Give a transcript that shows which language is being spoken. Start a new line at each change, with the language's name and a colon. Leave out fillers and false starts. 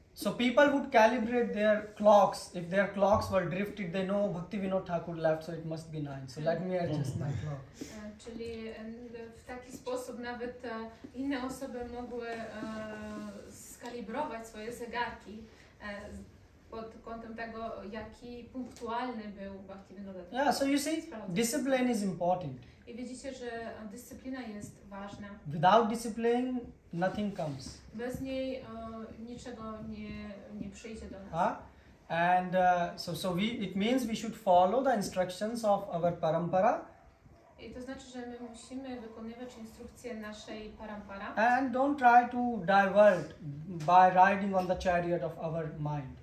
English: So people would calibrate their clocks. If their clocks were drifted, they know Bhaktivinoda Thakur left, so it must be 9. So let me adjust my clock.
Polish: Czyli w taki sposób nawet inne osoby mogły skalibrować swoje zegarki pod kątem tego, jaki punktualny był Bhaktivinoda Thakur.
English: Yeah, so you see, discipline is important.
Polish: I widzicie, że dyscyplina jest ważna.
English: Without discipline, nothing comes.
Polish: Bez niej niczego nie przyjdzie do nas.
English: And it means we should follow the instructions of our parampara.
Polish: I to znaczy, że my musimy wykonywać instrukcje naszej parampara.
English: And don't try to divert by riding on the chariot of our mind.